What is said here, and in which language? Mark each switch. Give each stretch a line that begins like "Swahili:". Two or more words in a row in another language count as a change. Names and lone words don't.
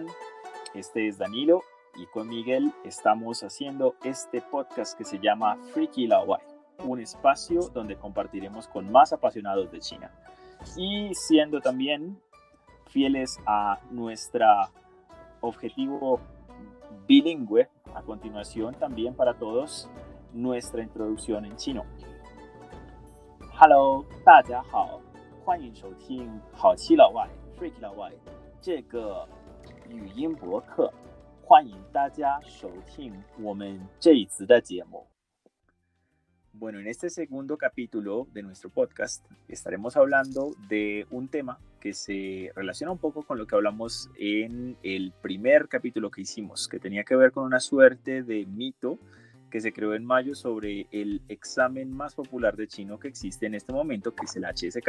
Spanish: Este es Danilo y con Miguel estamos haciendo este podcast que se llama Freaky Laowai, un espacio donde compartiremos con más apasionados de China y siendo también fieles a nuestro objetivo bilingüe. A continuación también para todos nuestra introducción en chino.
Chinese: Hello, 大家好，欢迎收听好奇老外 Freaky 老外这个语音博客，欢迎大家收听我们这一次的节目。
Spanish: Bueno, en este segundo capítulo de nuestro podcast estaremos hablando de un tema que se relaciona un poco con lo que hablamos en el primer capítulo que hicimos, que tenía que ver con una suerte de mito que se creó en mayo sobre el examen más popular de chino que existe en este momento, que es el HSK.